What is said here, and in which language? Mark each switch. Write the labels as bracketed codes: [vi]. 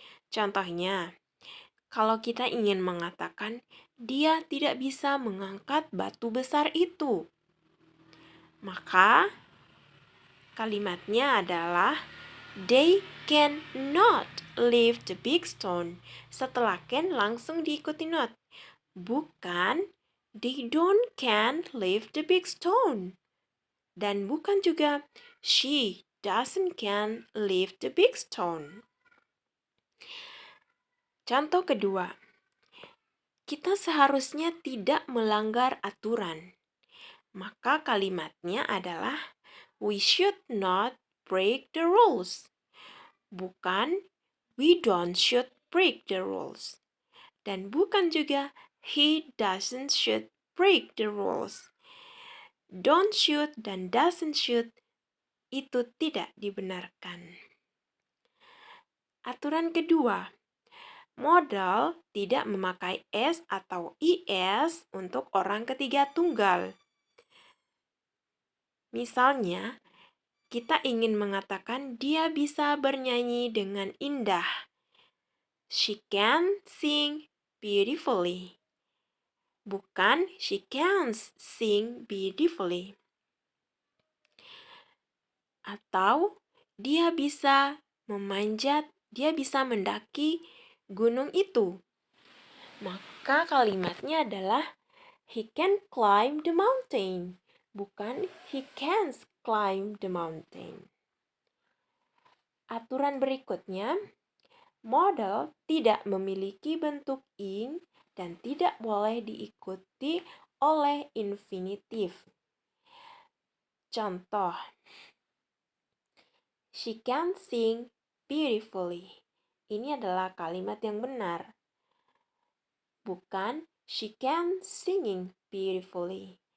[id] Contohnya, kalau kita ingin mengatakan dia tidak bisa mengangkat batu besar itu, maka kalimatnya adalah [en] they can not lift the big stone. [id] Setelah can langsung diikuti not. Bukan [en] they don't can't lift the big stone. [id] Dan bukan juga [en] she doesn't can lift the big stone. [id] Contoh kedua, kita seharusnya tidak melanggar aturan. Maka kalimatnya adalah [en] we should not break the rules. [id] Bukan [en] we don't should break the rules. [id] Dan bukan juga [en] he doesn't should break the rules. Don't should [id] dan [en] doesn't should [id] itu tidak dibenarkan. Aturan kedua, modal tidak memakai s atau is untuk orang ketiga tunggal. Misalnya, kita ingin mengatakan dia bisa bernyanyi dengan indah. [en] She can sing beautifully. [id] Bukan [en] she can sing beautifully. [id] Atau dia bisa memanjat, dia bisa mendaki gunung itu. Maka kalimatnya adalah [en] he can climb the mountain. [id] Bukan [en] he can't climb the mountain. [id] Aturan berikutnya, model tidak memiliki bentuk ing dan tidak boleh diikuti oleh infinitif. Contoh, [en] she can sing beautifully. [id] Ini adalah kalimat yang benar. Bukan [en] she can singing beautifully.